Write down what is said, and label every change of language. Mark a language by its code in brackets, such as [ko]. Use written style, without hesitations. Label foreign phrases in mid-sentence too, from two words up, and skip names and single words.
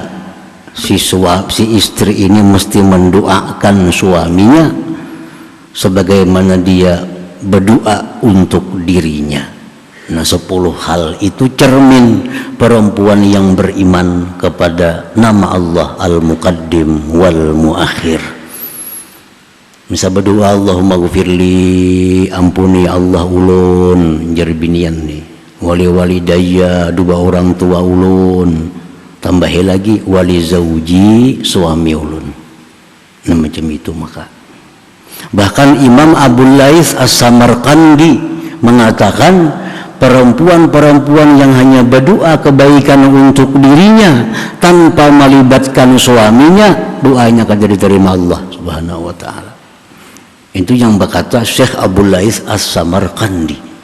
[id] Si istri ini mesti mendoakan suaminya sebagaimana dia berdoa untuk dirinya. Nah 10 hal itu cermin perempuan yang beriman kepada nama Allah Al-Muqaddim wal Muakhir. [bjn] Misal berdoa, [ar] Allahumma ghfirli, [bjn] ampuni Allah ulun, jar binian nih, [ar] wali walidayya, [bjn] 2 orang tua ulun, tambahi lagi [ar] wali zauji, [bjn] suami ulun. [id] Nah macam itu. Maka bahkan Imam Abu Laits As-Samarqandi mengatakan perempuan-perempuan yang hanya berdoa kebaikan untuk dirinya tanpa melibatkan suaminya, doanya akan diterima Allah [ar] Subhanahu wa taala. [id] Itu yang berkata Syekh Abdul Laith As-Samarqandi.